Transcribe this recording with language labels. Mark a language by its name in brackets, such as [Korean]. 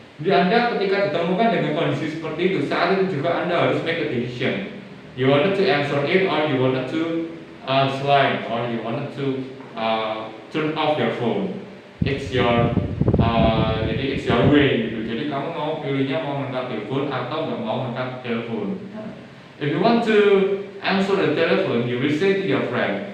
[Indonesian] Jadi Anda ketika ditemukan dengan kondisi seperti itu, saat itu juga Anda harus [English] make a decision. You wanted to answer it or you wanted to slide or you wanted to turn off your phone. It's your jadi it's your way gitu. [Indonesian] Jadi kamu mau pilihnya mau angkat telepon atau nggak mau angkat telepon. [English] If you want to answer the telephone, you will say to your friend.